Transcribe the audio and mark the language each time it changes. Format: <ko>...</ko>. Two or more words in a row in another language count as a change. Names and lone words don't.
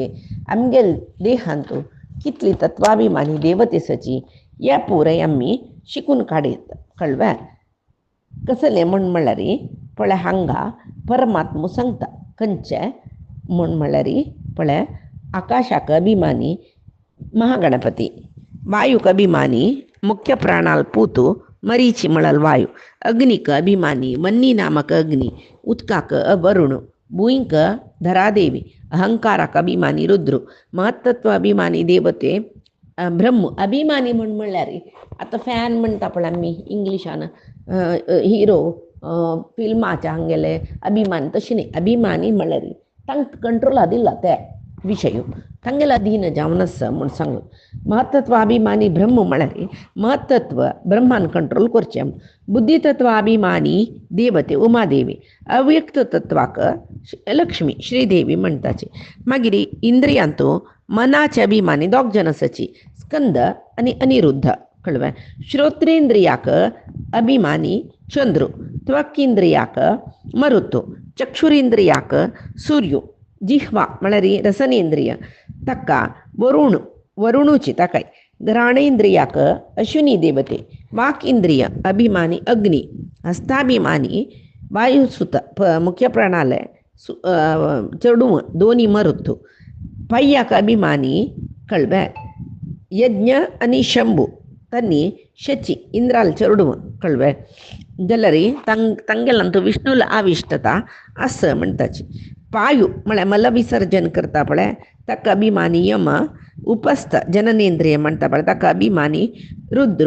<kok>आमगेल देहांत कितली तत्वाभिमानी देवतेसाची या पुरे आमी शिकून काडीत कळ्ळें कसले म्हण म्हळ्यार पळय हांगा परमात्मो सांगता खंयचे म्हण म्हळ्यार पळय आकाशाक अभिमानी महागणपती वायुक अभिमानी मुख्य प्राणाल पूतू मरीची म्हळाल वायू अग्निक अभिमानी वन्नी नामक अग्नि उदकाक वरुण भूंयक धरादेवी अहंकाराक अभिमानी रुद्र महत्तत्व अभिमानी देवते ब्रह्म अभिमानी म्हण म्हळ्यार आतां फॅन म्हणटा पळय आमी इंग्लिशान हिरो फिल्माचे हांगेले अभिमान तशें न्ही अभिमानी म्हळ्यार तांकां कंट्रोला दिला ते विशय तांगेला अधीन जावन आसा म्हूण सांगून महत्तत्वाभिमानी ब्रह्म म्हळ्यार महत्तत्व ब्रह्मान कंट्रोल करचें बुद्धीतत्वाभिमानी देवते उमादेवी अव्यक्त तत्वाक लक्ष्मी श्रीदेवी म्हणटाची मागीर इंद्रियांतू मनाचे अभिमानी 2 जण आसाची स्कंद आनी अनिरुद्ध कळ्ळें श्रोत्रेंद्रियाक अभिमानी चंद्र त्वकिंद्रियाक मरुतो चक्षुरेंद्रियाक सूर्यो जिह्वा म्हळ्यार रसनेंद्रिय ताका वरुणूची ताकाय घ्राणेंद्रियाक अश्विनी देवते वाक इंद्रिय अभिमानी अग्नि हस्ताभिमानी वायुसुत मुख्य प्राणालय चडू दोनी मरुतो पय्याक अभिमानी कळ्ळें यज्ञ आनी शंभू तन्नी शची इंद्राल चरडू कळ्ळें जाल्यार तांगेलांतू विष्णूला आविश्टता असं म्हणटाची पायू म्हळ्यार मल विसर्जन करता पळय ताका अभिमानी यम उपस्थ जननेंद्रिय म्हणटा पळय ताका अभिमानी रुद्र</kok>